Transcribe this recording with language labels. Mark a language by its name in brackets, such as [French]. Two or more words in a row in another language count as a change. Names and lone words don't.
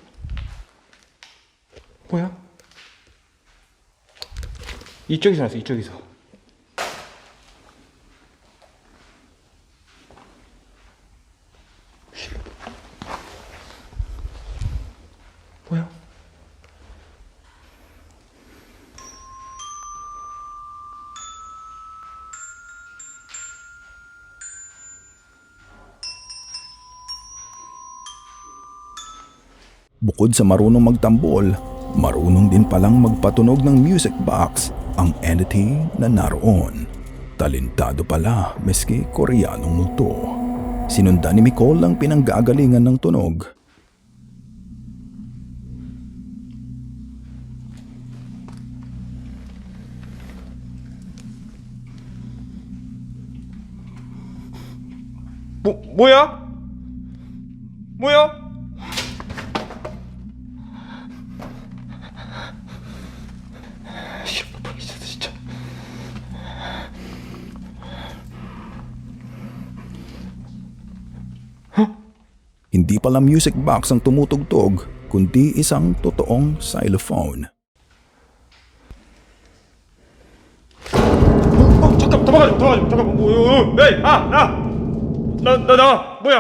[Korean] 뭐야? 이쪽에서 났어, 이쪽에서. 뭐야? [Filipino] Bukod sa marunong magtambol, marunong din palang magpatunog ng music box ang entity na naroon. Talentado pala meski Koreanong multo. Sinundan ni Micole ang pinanggagalingan ng tunog. [Korean] 뭐야? 뭐야? 진짜. [Filipino] Hindi pala music box ang tumutugtog, kundi isang totoong xylophone. [Korean] 잠깐만. 에이, 나 나와. 뭐야?